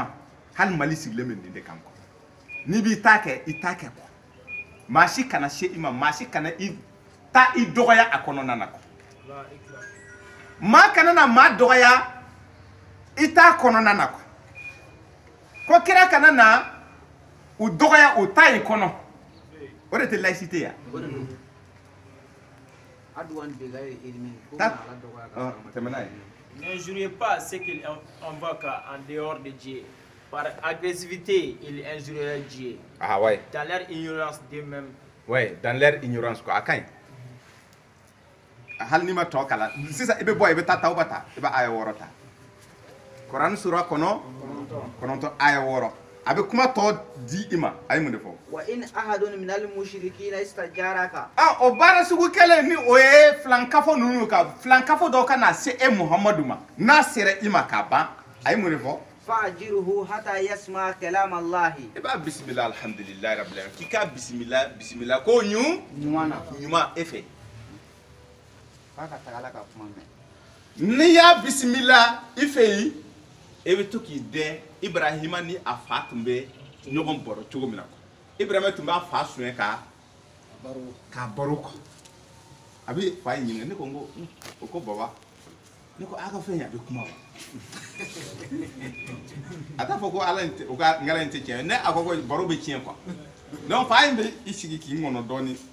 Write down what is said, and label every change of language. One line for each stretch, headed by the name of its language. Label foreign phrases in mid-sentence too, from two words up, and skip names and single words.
Bambara: hali Mali sigilen bɛ nin de kan quoi n'i b'i ta kɛ i ta kɛ quoi maa si kana se i ma maa si kana i dɔgɔya a kɔnɔna na quoi maa kana na maa dɔgɔya i t'a kɔnɔna na quoi ko kira kana na u dɔgɔya o ta in kɔnɔ o de tɛ laïcité ya
Arabic: عدوا بغير علم
Bambara: tɛmɛ n'a ye
French: N'injuriez pas ceux qui invoquent en dehors de Dieu. Par agressivité, ils injurieraient Dieu. Ah ouais. Dans leur ignorance d'eux-mêmes. Ouais, dans leur ignorance quoi.
Bambara: A kaɲi. Hali n'i ma tɔ kalan sisan i bɛ bɔ i bɛ taa Tawba ta i bɛ aya 6 ta. Kuran sura kɔnɔ 9 aya 6 a bɛ kuma tɔ di i ma a ye mun de fɔ.
Arabic: وإن أحد من المشركين استجارك
Bambara: o baara sugu kɛlen ni o ye filankafo ninnu ka filankafo dɔw ka na se e Muhamadu ma n'a sera i ma k'a ban a ye mun de fɔ.
Arabic: فأجره حتى يسمع كلام الله
Bambara: i b'a bisimila
Arabic: الحمد لله رب العالمين
Bambara: k'i ka bisimila ko ɲuman e fɛ. f'a ka tagala ka kuma mɛn. n'i y'a bisimila i fɛ yen e bɛ to k'i dɛn Ibrahima ni a fa tun bɛ ɲɔgɔn bɔrɔ cogo min na Ibrahima tun b'a fa sonya ka k'a baro quoi a bɛ fa ye ɲininka ne ko n ko o ko baba ne ko a ka fɛn ye a bɛ kuma wa a t'a fɔ ko ala in tɛ o ka ngala in tɛ tiɲɛ ne a ko baro bɛ tiɲɛ quoi donc fa in bɛ i sigi k'i ŋɔnɔ dɔɔni